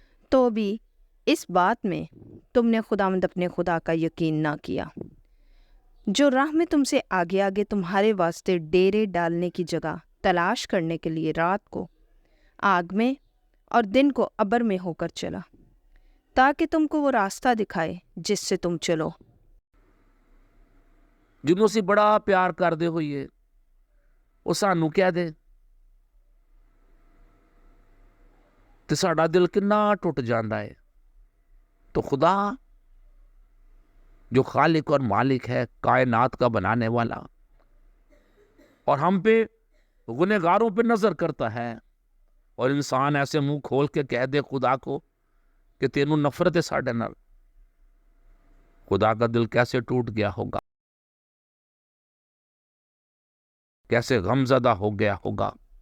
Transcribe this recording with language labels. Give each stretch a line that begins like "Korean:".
Hindi: तो भी इस बात में तुमने खुदावंद अपने खुदा का यकीन ना किया, जो राह में तुमसे आगे आगे तुम्हारे वास्ते डेरे डालने की जगह तलाश करने के लिए रात को आग में और दिन को अबर में होकर चला, ताकि तुमको वो रास्ता दिखाए जिससे तुम चलो।
Punjabi: ਜਿਹਨੂੰ ਅਸੀਂ ਬੜਾ ਪਿਆਰ ਕਰਦੇ ਹੋਈਏ ਉਹ ਸਾਨੂੰ ਕਹਿ ਦੇ ਤੇ ਸਾਡਾ ਦਿਲ ਕਿੰਨਾ ਟੁੱਟ ਜਾਂਦਾ ਹੈ।
Hindi: तो खुदा जो खालिक और मालिक है, कायनात का बनाने वाला, और हम पे गुनहगारों पे नजर करता है, और इंसान ऐसे मुंह खोल के कह दे खुदा को कि
Punjabi: तेनू नफरत है साडे नाल,
Hindi: खुदा का दिल कैसे टूट गया होगा, कैसे गमज़दा हो गया होगा।